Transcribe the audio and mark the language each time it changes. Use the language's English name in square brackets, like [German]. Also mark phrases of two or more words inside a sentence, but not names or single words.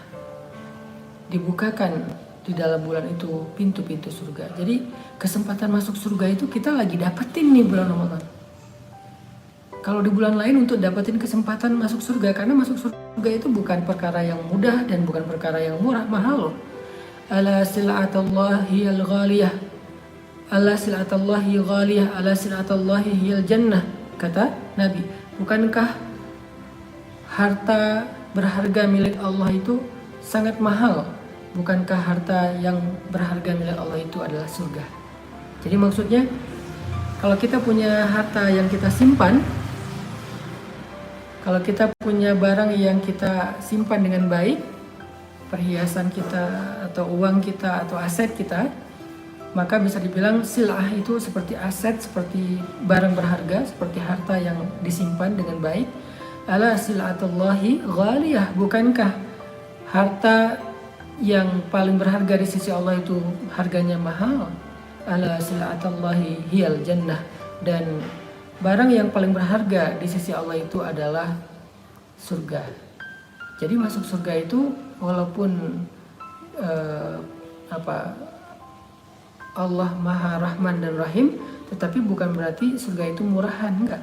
[Indonesian] Dibukakan di dalam bulan itu pintu-pintu surga. Jadi kesempatan masuk surga itu kita lagi dapetin nih bulan Ramadan. Kalau di bulan lain untuk dapetin kesempatan masuk surga, karena masuk surga itu bukan perkara yang mudah dan bukan perkara yang murah, mahal loh. [Arabic] ألا سلعة الله الغالية. ألا سلعة الله غالية، ألا سلعة الله هي الجنة, [Indonesian] kata Nabi. Bukankah harta berharga milik Allah itu sangat mahal? Bukankah harta yang berharga milik Allah itu adalah surga? Jadi maksudnya, kalau kita punya harta yang kita simpan, kalau kita punya barang yang kita simpan dengan baik, perhiasan kita atau uang kita atau aset kita, maka bisa dibilang silah itu seperti aset, seperti barang berharga, seperti harta yang disimpan dengan baik. [Arabic] ألا سلعة الله غالية, [Indonesian] bukankah harta yang paling berharga di sisi Allah itu harganya mahal? [Arabic] ألا سلعة الله هي الجنة, [Indonesian] dan barang yang paling berharga di sisi Allah itu adalah surga. Jadi masuk surga itu walaupun Allah Maha Rahman dan Rahim, tetapi bukan berarti surga itu murahan, enggak.